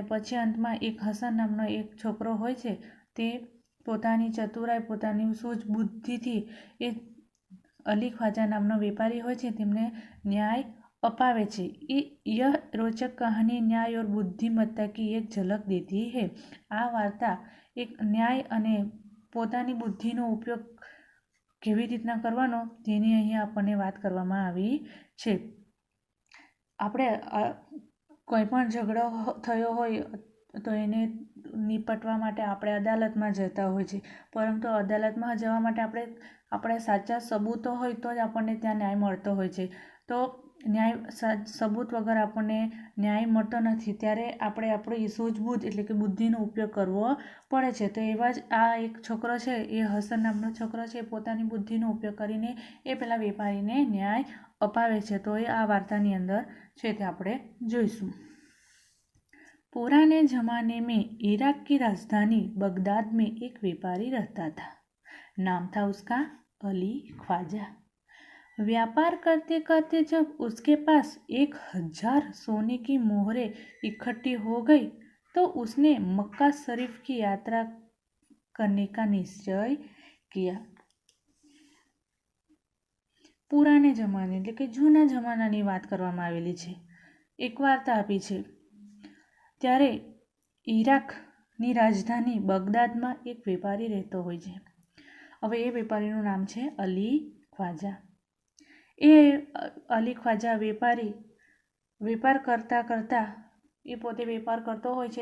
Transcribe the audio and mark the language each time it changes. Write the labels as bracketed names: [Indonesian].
[Gujarati] અને પછી અંતમાં એક હસન નામનો એક છોકરો હોય છે તે પોતાની ચતુરાઈ પોતાની સૂઝબુદ્ધિથી એ અલી ખ્વાજા નામનો વેપારી હોય છે તેમને ન્યાય અપાવે છે. [Hindi] यह रोचक कहानी न्याय और बुद्धिमत्ता की एक झलक देती है. [Gujarati] આ વાર્તા એક ન્યાય અને પોતાની બુદ્ધિનો ઉપયોગ કેવી રીતના કરવાનો તેની અહીંયા આપણને વાત કરવામાં આવી છે. આપણે કોઈ પણ ઝઘડો થયો હોય તો એને નિપટવા માટે આપણે અદાલતમાં જતા હોય છે, પરંતુ અદાલતમાં જવા માટે આપણે સાચા સબૂતો હોય તો જ આપણને ત્યાં ન્યાય મળતો હોય છે. તો સબૂત વગર આપણને ન્યાય મળતો નથી. ત્યારે આપણે આપણી સૂઝબૂઝ એટલે કે બુદ્ધિનો ઉપયોગ કરવો પડે છે. તો એવા જ આ એક છોકરો છે એ હસન નામનો છોકરો છે પોતાની બુદ્ધિનો ઉપયોગ કરીને એ પેલા વેપારીને ન્યાય અપાવે છે. તો એ આ વાર્તાની અંદર છે તે આપણે જોઈશું. [Hindi] पुराने ज़माने में इराक की राजधानी बगदाद में एक व्यापारी रहता था. नाम था उसका अली ख्वाजा. व्यापार करते करते जब उसके पास 1000 सोने की मोहरें इकट्ठी हो गई तो उसने मक्का शरीफ की यात्रा करने का निश्चय किया. [Gujarati] પુરાને જમાને એટલે કે જૂના જમાનાની વાત કરવામાં આવેલી છે. એક વાર્તા આપી છે. ત્યારે ઈરાકની રાજધાની બગદાદમાં એક વેપારી રહેતો હોય છે. હવે એ વેપારીનું નામ છે અલી ખ્વાજા. એ અલી ખ્વાજા વેપાર કરતાં એ પોતે વેપાર કરતો હોય છે.